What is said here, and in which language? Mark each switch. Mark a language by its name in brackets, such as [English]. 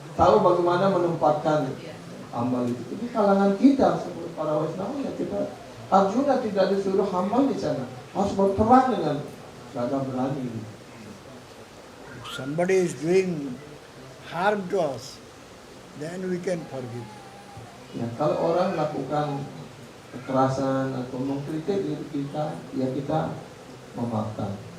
[Indonesian] tahu bagaimana menempatkan hambal itu. Ini kalangan kita seperti para Waisnawa ya kita. Arjuna tidak disuruh hambal di sana, harus berperang dengan gagah berani. [English] if somebody is doing harm to us, then we can forgive. [Indonesian] Ya, kalau orang melakukan kekerasan atau mengkritik diri kita, ya kita memaafkan.